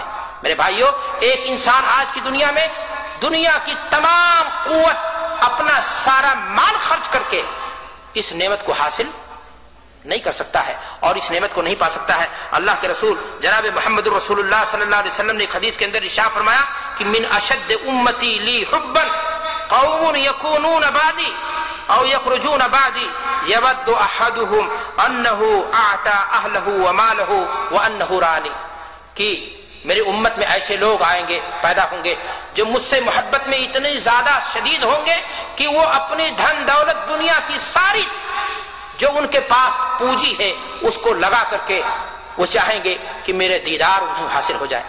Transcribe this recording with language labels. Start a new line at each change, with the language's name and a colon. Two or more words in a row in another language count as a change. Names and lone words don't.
Urdu: میرے بھائیو، ایک انسان آج کی دنیا میں دنیا کی تمام قوت، اپنا سارا مال خرچ کر کے اس نعمت کو حاصل نہیں کر سکتا ہے اور اس نعمت کو نہیں پا سکتا ہے. اللہ کے رسول جناب محمد الرسول اللہ
Arabic: صلی اللہ علیہ وسلم
Urdu: نے ایک حدیث کے اندر ارشاد فرمایا کہ
Arabic: من اشد امتی لی حبا قوم یکونون بعدی او یخرجون بعدی یود احدهم انه اعطى اهله وماله وانه رانی،
Urdu: کہ میری امت میں ایسے لوگ آئیں گے، پیدا ہوں گے جو مجھ سے محبت میں اتنے زیادہ شدید ہوں گے کہ وہ اپنی دھن دولت دنیا کی ساری جو ان کے پاس پونجی ہے اس کو لگا کر کے وہ چاہیں گے کہ میرے دیدار انہیں حاصل ہو جائے.